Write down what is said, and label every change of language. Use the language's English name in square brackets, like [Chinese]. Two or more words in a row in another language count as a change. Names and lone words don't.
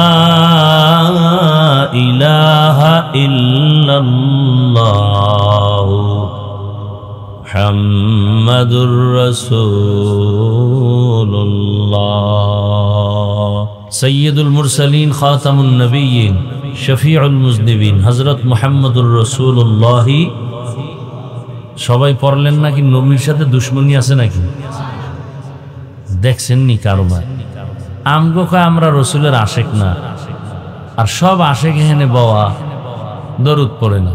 [Arabic] الہ الا اللہ محمد رسول اللہ. سید المرسلین خاتم النبیین شفیع المذنبین হযরত মুহাম্মদুর রাসূলুল্লাহ। [Bangla] সবাই পড়লেন নাকি নবীর সাথে দুশমনী আছে নাকি? দেখছেন নি কারবার? আমগো কয় আমরা রসুলের আশেক না, আর সব আশেক এখানে বওয়া দরুদ পড়ে না।